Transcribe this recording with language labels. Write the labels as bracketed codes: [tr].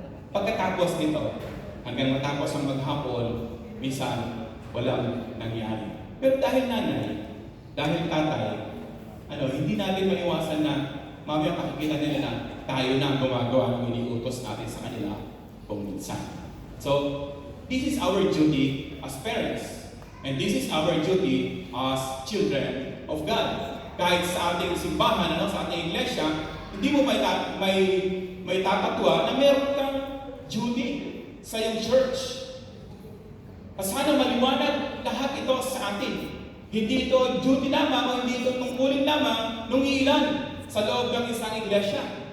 [tl] Pagkatapos nito, hanggang matapos ang maghapon, minsan walang nangyari. Pero dahil nanay, dahil tatay, hindi natin maiwasan na mamaya makikita nila na tayo na ang gumagawa ng iniutos natin sa kanila kung minsan. [en] So, this is our duty as parents. And this is our duty as children of God. [tl] Kahit sa ating simbahan, sa ating iglesia, hindi mo may tatatwa na meron kang duty sa iyong church. Sana maliwanag lahat ito sa atin. Hindi ito duty lamang o hindi ito tungkulin lamang nung ilan sa loob ng isang iglesia.